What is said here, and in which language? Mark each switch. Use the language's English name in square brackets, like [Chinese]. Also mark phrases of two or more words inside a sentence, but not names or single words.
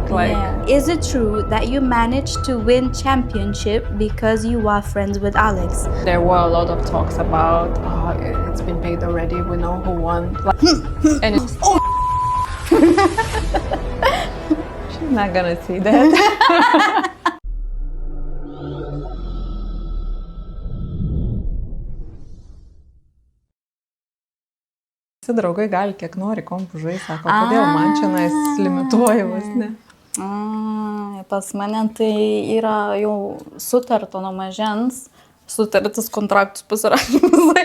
[English] Is it true that you managed to win championship because you are friends with Alex? There were a lot of talks about, oh, it's been paid already, we know who won. And it's, she's not gonna see that. [Lithuanian] Draugai gali kiek nori kompų žaisti, sako, kodėl man čia limituoja vos, ne? Pas mane tai yra jau sutarta nuo mažens, sutartis kontraktus pasirašymas.